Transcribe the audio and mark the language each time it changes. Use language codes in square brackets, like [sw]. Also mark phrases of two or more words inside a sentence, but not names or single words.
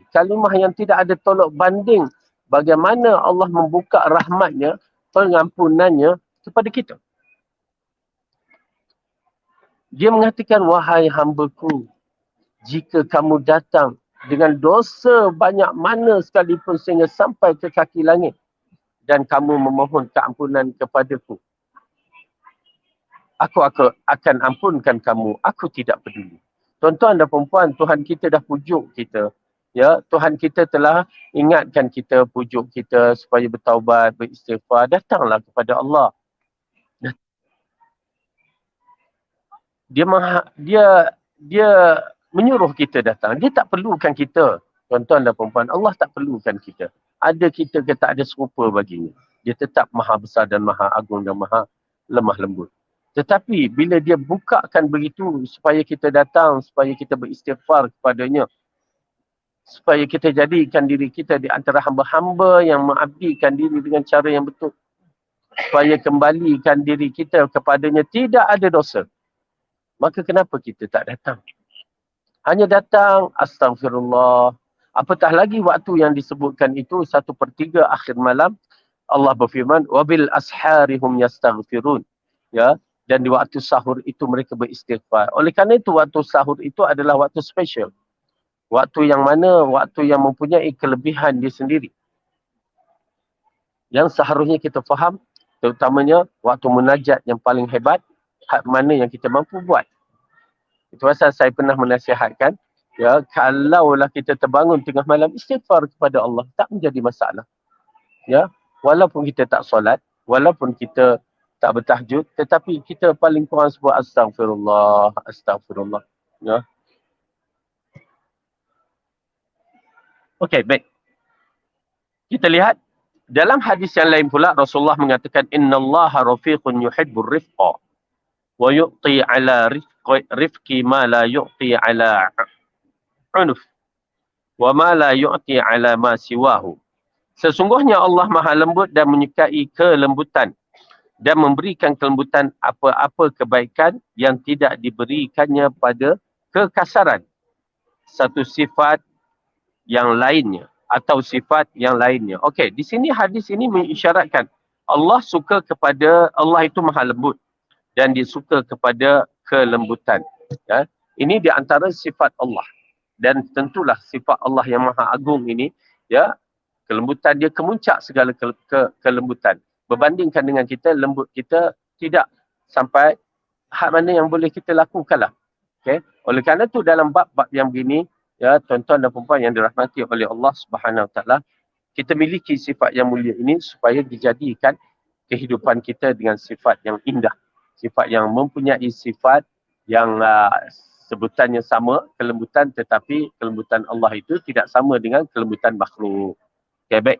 [ms] Kalimah yang tidak ada tolak banding bagaimana Allah membuka rahmatnya, pengampunannya kepada kita. Dia mengatakan, wahai hambaku, jika kamu datang dengan dosa banyak mana sekalipun sehingga sampai ke kaki langit dan kamu memohon keampunan kepadaku, aku akan ampunkan kamu. Aku tidak peduli. Tuan-tuan dan puan-puan, Tuhan kita dah pujuk kita. Ya, Tuhan kita telah ingatkan kita, pujuk kita supaya bertaubat, beristighfar. Datanglah kepada Allah. Dia menyuruh kita datang. Dia tak perlukan kita. Tuan-tuan dan puan-puan, Allah tak perlukan kita. Ada kita ke tak ada serupa baginya. Dia tetap maha besar dan maha agung dan maha lemah lembut. Tetapi bila dia bukakan begitu supaya kita datang, supaya kita beristighfar kepadanya, supaya kita jadikan diri kita di antara hamba-hamba yang mengabdikan diri dengan cara yang betul, supaya kembalikan diri kita kepadanya tidak ada dosa, maka kenapa kita tak datang? Hanya datang, astagfirullah. Apatah lagi waktu yang disebutkan itu 1/3 akhir malam, Allah berfirman, [ar] وبالأسحار هم يستغفرون. [ms] Ya, dan di waktu sahur itu mereka beristighfar. Oleh kerana itu waktu sahur itu adalah waktu special. Waktu yang mana, waktu yang mempunyai kelebihan dia sendiri. Yang seharusnya kita faham, terutamanya waktu munajat yang paling hebat, hak mana yang kita mampu buat. Itu pasal saya pernah menasihatkan, ya, kalaulah kita terbangun tengah malam, istighfar kepada Allah, tak menjadi masalah. Ya, walaupun kita tak solat, walaupun kita tak bertahajud, tetapi kita paling kurang sebut astagfirullah, astagfirullah. Ya. Okey, baik. Kita lihat dalam hadis yang lain pula Rasulullah mengatakan, [ar] إن الله رفيق يحب الرفق ويعطي على الرفق ما لا يعطي على العنف وما لا يعطي على ما سواه. [ms] Sesungguhnya Allah Maha lembut dan menyukai kelembutan dan memberikan kelembutan apa-apa kebaikan yang tidak diberikannya pada kekasaran. Satu sifat yang lainnya atau sifat yang lainnya. Okey, di sini hadis ini mengisyaratkan Allah suka kepada, Allah itu Maha lembut. dan dia suka kepada kelembutan. Ya. Ini di antara sifat Allah. Dan tentulah sifat Allah yang Maha Agung ini, ya, kelembutan dia kemuncak segala kelembutan. Berbandingkan dengan kita, lembut kita tidak sampai hak mana yang boleh kita lakukanlah. Okay? Oleh kerana itu dalam bab-bab yang begini, ya, tuan-tuan dan puan yang dirahmati oleh Allah [ar] سبحانه وتعالى, [ms] kita miliki sifat yang mulia ini supaya dijadikan kehidupan kita dengan sifat yang indah, sifat yang mempunyai sifat yang sebutannya sama, kelembutan, tetapi kelembutan Allah itu tidak sama dengan kelembutan makhluk. Okay, baik.